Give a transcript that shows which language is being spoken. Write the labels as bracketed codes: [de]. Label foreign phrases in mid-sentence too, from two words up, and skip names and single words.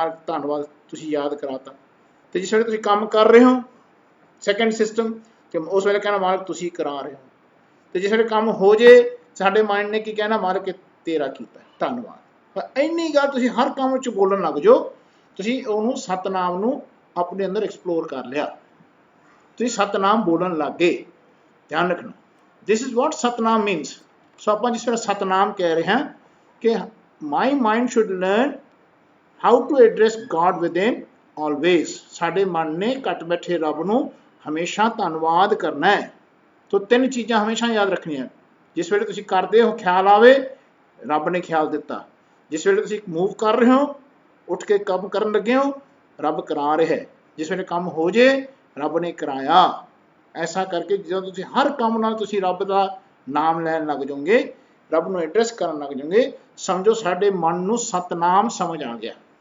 [pa] ਮਾਲਕ ਧੰਨਵਾਦ ਤੁਸੀਂ ਯਾਦ ਕਰਾਤਾ ਤੇ ਜਿਸ ਵੇਲੇ ਤੁਸੀਂ ਕੰਮ ਕਰ ਰਹੇ ਹੋ [en] second system [pa] ਕਿ ਉਸ ਵੇਲੇ ਕਹਿਣਾ ਮਾਲਕ ਤੁਸੀਂ ਕਰਾ ਰਹੇ ਹੋ ਤਾਂ ਜਿਸ ਵੇਲੇ ਕੰਮ ਹੋ ਜੇ ਸਾਡੇ ਮਾਈਂਡ ਨੇ ਕੀ ਕਹਿਣਾ ਮਾਲਕ ਤੇਰਾ ਕੀਤਾ ਧੰਨਵਾਦ ਇੰਨੀ ਗੱਲ ਤੁਸੀਂ ਹਰ ਕੰਮ ਵਿਚ ਬੋਲਣ ਲੱਗ ਜਾਓ ਤੁਸੀਂ ਓਨੂੰ ਸਤਨਾਮ ਨੂੰ ਅਪਣੇ ਅੰਦਰ ਐਕਸਪਲੋਰ ਕਰ ਲਿਆ ਤੁਸੀਂ ਸਤਨਾਮ ਬੋਲਣ ਲੱਗ ਗਏ ਧਿਆਨ ਰੱਖਣਾ [en] this is what Satnam means [pa] ਸੋ ਆਪਾਂ ਜਿਸ ਵੇਲੇ ਸਤਨਾਮ ਕਹਿ ਰਹੇ ਹੈਂ ਕਿ [en] my mind should learn how to address God with in always [pa] ਸਾਡੇ ਮਨ ਨੇ ਘਟ ਬੈਠੇ ਰੱਬ ਨੂੰ ਹਮੇਸ਼ਾ ਧੰਨਵਾਦ ਕਰਨਾ ਹੈ ਤਾਂ ਤਿੰਨ ਚੀਜ਼ਾਂ ਹਮੇਸ਼ਾ ਯਾਦ ਰੱਖਣੀਆਂ ਜਿਸ ਵੇਲੇ ਤੁਸੀਂ ਕਰਦੇ ਹੋ ਖ਼ਿਆਲ ਆਵੇ ਰੱਬ ਨੇ ਖ਼ਿਆਲ ਦਿੱਤਾ ਜਿਸ ਵੇਲੇ ਤੁਸੀਂ ਮੂਵ ਕਰ ਰਹੇ ਹੋ ਉੱਠ ਕੇ ਕੰਮ ਕਰਨ ਲੱਗੇ ਹੋ ਰੱਬ ਕਰਾ ਰਿਹਾ ਹੈ ਜਿਸ ਵੇਲੇ ਕੰਮ ਹੋ ਜੇ ਰੱਬ ਨੇ ਕਰਾਇਆ ਐਸਾ ਕਰਕੇ ਜੋ ਤੁਸੀਂ ਹਰ ਕੰਮ ਨਾਲ ਤੁਸੀਂ ਰੱਬ ਦਾ ਨਾਮ ਲੈਣ ਲੱਗ ਜਾਓਗੇ ਰੱਬ ਨੂੰ ਐਡਰੈੱਸ ਕਰਨ ਲੱਗ ਜਾਓਗੇ ਸਮਝੋ ਸਾਡੇ ਮਨ ਨੂੰ ਸਤਨਾਮ ਸਮਝ ਆ ਗਿਆ